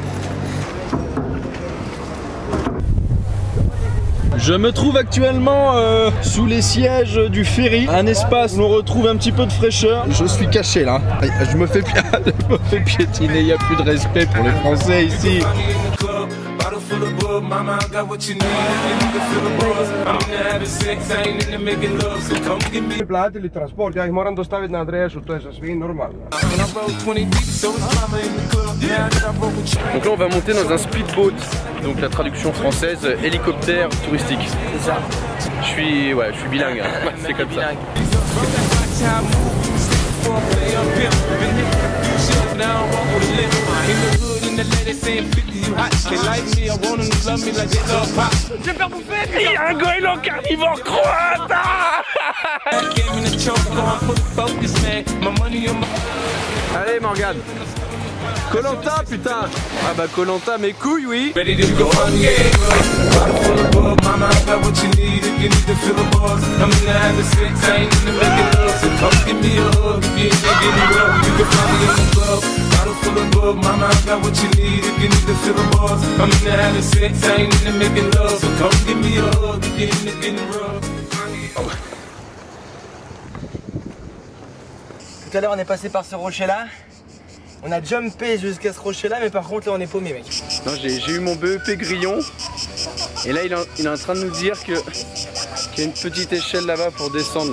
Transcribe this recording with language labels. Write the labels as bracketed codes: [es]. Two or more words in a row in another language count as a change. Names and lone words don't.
[fr] Je me trouve actuellement sous les sièges du ferry, un espace où on retrouve un petit peu de fraîcheur. Je suis caché là, je me fais piétiner, il n'y a plus de respect pour les Français ici. [hr] Platili transport, ja ih moram dostaviti na adresu, to je za svi normalno. [fr] Donc là on va monter dans un speedboat, donc la traduction française hélicoptère touristique. C'est ça. Je suis bilingue, hein. C'est comme ça. Je vais faire bouffer. Un goéland carnivore croate. Allez Morgane. Koh-Lanta putain. Ah bah Koh-Lanta mes couilles oui. [en] Ready to go on, yeah. Bottle full of bug, mama, I got what you need if you need to feel the buzz. I'm in the habit, sex, I ain't in the making love. So come give me a hug if you ain't getting rough. You can find me in the club. Bottle full of bug, mama, I got what you need if you need to feel the buzz. I'm in the habit, sex, I ain't in the making love. So come give me a hug if you ain't getting rough. [fr] Tout à l'heure on est passé par ce rocher là. On a jumpé jusqu'à ce rocher là, mais par contre là on est paumé mec. Non, j'ai eu mon BEP grillon. Et là il est en train de nous dire qu'il y a une petite échelle là-bas pour descendre là.